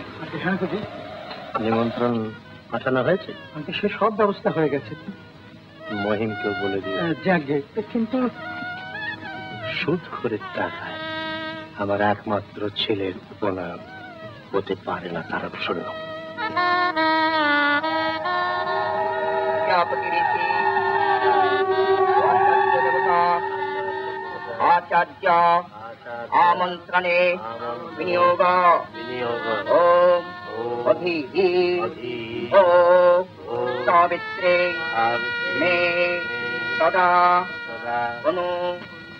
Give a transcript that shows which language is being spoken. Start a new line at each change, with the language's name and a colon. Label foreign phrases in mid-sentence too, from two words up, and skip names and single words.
Bangla: নিমন্ত্রণ পাঠানো হয়েছে? সে সব ব্যবস্থা হয়ে গেছে। মহিমকেও বলে দিয়ে যাকে, কিন্তু সুদ করে টাকায় আমার একমাত্র ছেলের প্রণাম হতে পারে না, তার শোনো।
Sanskrit: आचार्य आमंत्रणे विनियोग ओम अभिहि ओम सावित्रे मे सदा अनु